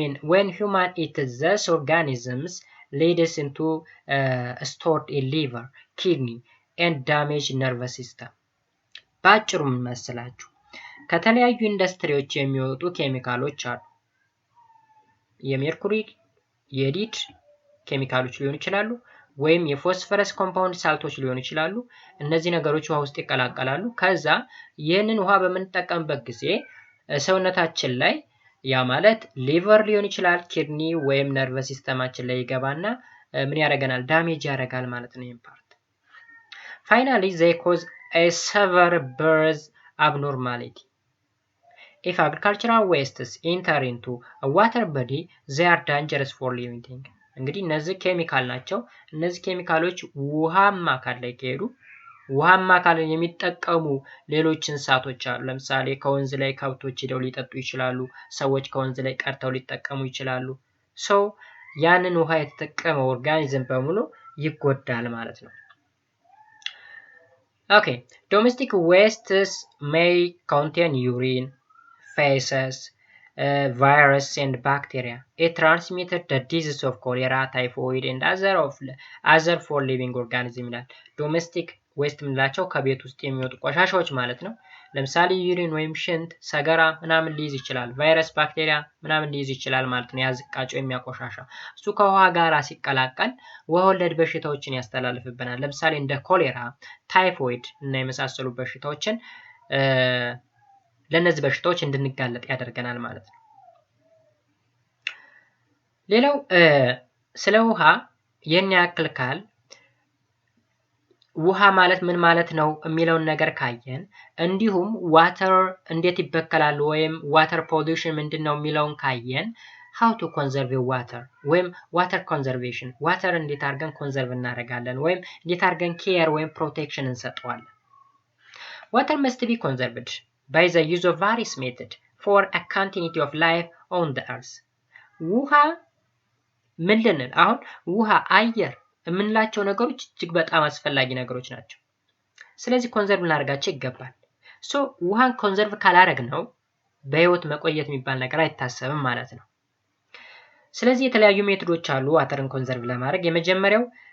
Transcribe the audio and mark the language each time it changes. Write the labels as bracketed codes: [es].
[en] When human eats these organisms, leads into stored in liver, kidney, and damaged nervous system. [am] ባጭሩ ምን መሰላችሁ? ከተለያዩ ኢንዱስትሪዎች የሚወጡ ኬሚካሎች አሉ። የሜርኩሪ የሊድ ኬሚካሎች ሊሆኑ ይችላሉ፣ ወይም የፎስፈረስ ኮምፓውንድ ሳልቶች ሊሆኑ ይችላሉ። እነዚህ ነገሮች ውሃ ውስጥ ይቀላቀላሉ። ከዛ ይህንን ውሃ በምንጠቀምበት ጊዜ ሰውነታችን ላይ ያ ማለት ሊቨር ሊሆን ይችላል፣ ኪድኒ ወይም ነርቨስ ሲስተማችን ላይ ይገባና ምን ያደርገናል? ዳሜጅ ያደርጋል ማለት ነው ይሄን ፓርት። [en] Finally, they cause a severe birth abnormality. If agricultural wastes enter into a water body, they are dangerous for living things. [am] እንግዲህ እነዚህ ኬሚካል ናቸው። እነዚህ ኬሚካሎች ውሃማ አካል ላይ ከሄዱ ውሃማ አካልን የሚጠቀሙ ሌሎች እንስሳቶች አሉ። ለምሳሌ ከወንዝ ላይ ከብቶች ሄደው ሊጠጡ ይችላሉ። ሰዎች ከወንዝ ላይ ቀርተው ሊጠቀሙ ይችላሉ። ሰው ያንን ውሃ የተጠቀመው ኦርጋኒዝም በሙሉ ይጎዳል ማለት ነው። [en] Okay, domestic wastes may contain urine, feces, virus and bacteria. It transmitted the disease of cholera, typhoid and other for living organism. [am] Domestic waste ምንላቸው ከቤት ውስጥ የሚወጡ ቆሻሻዎች ማለት ነው። ለምሳሌ ዩሪን ወይም ሽንት፣ ሰገራ ምናምን ሊይዝ ይችላል። ቫይረስ፣ ባክቴሪያ ምናምን ሊይዝ ይችላል ማለት ነው። ያዝቃጮ የሚያቆሻሻ እሱ ከውሃ ጋር ሲቀላቀል ውሃ ወለድ በሽታዎችን ያስተላልፍብናል። ለምሳሌ እንደ ኮሌራ፣ ታይፎይድ እና የመሳሰሉ በሽታዎችን ለነዚህ በሽታዎች እንድንጋለጥ ያደርገናል ማለት ነው። ሌላው ስለ ውሃ የኛ ያክል ካል ውሃ ማለት ምን ማለት ነው የሚለውን ነገር ካየን እንዲሁም ዋተር እንዴት ይበከላል ወይም ዋተር ፖሊዩሽን ምንድነው የሚለውን ካየን [en] how to conserve water ወይም water conservation water [am] እንዴት አድርገን conserve እናደርጋለን ወይም እንዴት አድርገን care ወይም protection እንሰጠዋለን። [en] Water must be conserved by the use of various methods for a continuity of life on the earth. [am] ውሃ ምን ልንል አሁን ውሃ አየር የምንላቸው ነገሮች እጅግ በጣም አስፈላጊ ነገሮች ናቸው። ስለዚህ ኮንዘርቭ ልናደርጋቸው ይገባል። ሶ ውሃን ኮንዘርቭ ካላደረግነው በህይወት መቆየት የሚባል ነገር አይታሰብም ማለት ነው። ስለዚህ የተለያዩ ሜቶዶች አሉ ዋተርን ኮንዘርቭ ለማድረግ። የመጀመሪያው